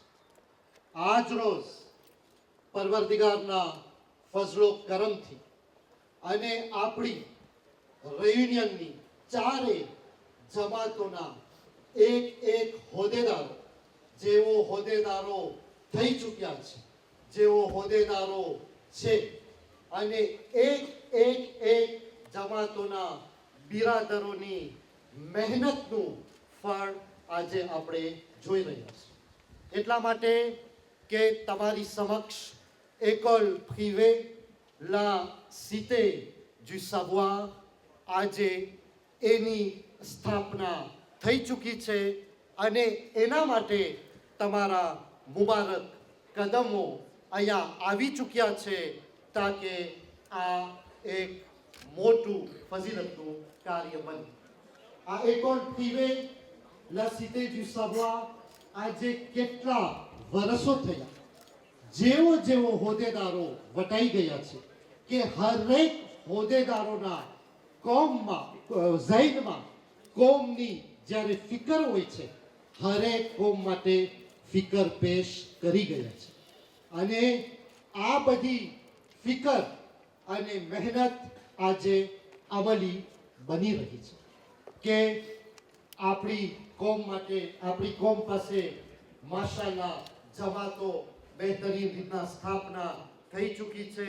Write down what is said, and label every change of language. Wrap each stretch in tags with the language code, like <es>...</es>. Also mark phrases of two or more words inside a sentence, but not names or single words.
<gu>આજ રોજ પરવરદિગારના ફઝલો કરમથી અને આપણી રેયુનિયનની ચારે જમાતોના એક હોદ્દેદારો જેઓ હોદ્દેદારો થઈ ચૂક્યા છે જેઓ હોદ્દેદારો છે અને એક જમાતોના બિરાદરોની મહેનતનું ફળ આજે આપણે જોઈ રહ્યા છીએ। એટલા માટે કે તમારી સમક્ષ</gu> <fr>école privée la cité du savoir</fr> <gu>આજે એની સ્થાપના થઈ ચૂકી છે અને એના માટે તમારા મુબારક કદમો અહીંયા આવી ચૂક્યા છે તાકે આ એક મોટું ફઝીલતનું કાર્ય બને। આ</gu> <fr>école privée la cité du savoir</fr> <gu>આજે કેટલા વર્ષો થયા જેવો હોદ્દેદારો વટાઈ ગયા છે કે હરેક હોદ્દેદારોના કોમમાં ઝૈનમાં કોમની જ્યારે ફિકર હોય છે હરેક કોમ માટે ફિકર પેશ કરી ગયા છે અને આ બધી ફિકર અને મહેનત આજે અમલી બની રહી છે કે આપણી કોમ માટે આપણી કોમ પાસે માશાઅલ્લાહ જમાતો બહેતરીન રીતના સ્થાપના થઈ ચૂકી છે।</gu>